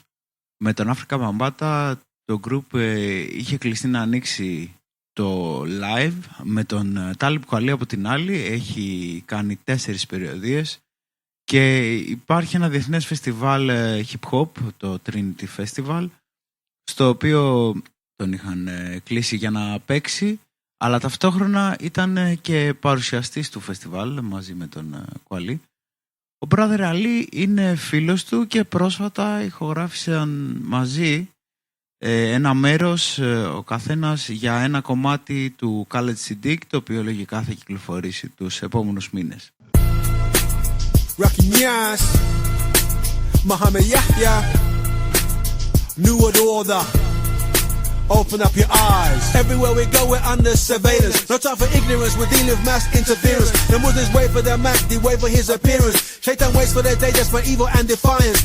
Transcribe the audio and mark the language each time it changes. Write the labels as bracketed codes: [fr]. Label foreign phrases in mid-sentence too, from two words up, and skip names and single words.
[el] Με τον Bambaataa το group είχε κλειστεί να ανοίξει το live, με τον Talib Kweli από την άλλη έχει κάνει 4 περιοδίες και υπάρχει ένα διεθνές φεστιβάλ [en] hip hop, [el] το Trinity Festival, στο οποίο τον είχαν κλείσει για να παίξει, αλλά ταυτόχρονα ήταν και παρουσιαστής του φεστιβάλ μαζί με τον Kweli. Ο brother Ali είναι φίλος του και πρόσφατα ηχογράφησαν μαζί ένα μέρος ο καθένας για ένα κομμάτι του College CD, το οποίο λογικά θα κυκλοφορήσει τους επόμενους μήνες. [en] Mohammed Yahya, New World Order. Open up your eyes. Everywhere we go, we're under surveillance. No time for ignorance, we're dealing with mass interference. The Muslims wait for their Mahdi, wait for his appearance. Shaitan waits for their day just for evil and defiance.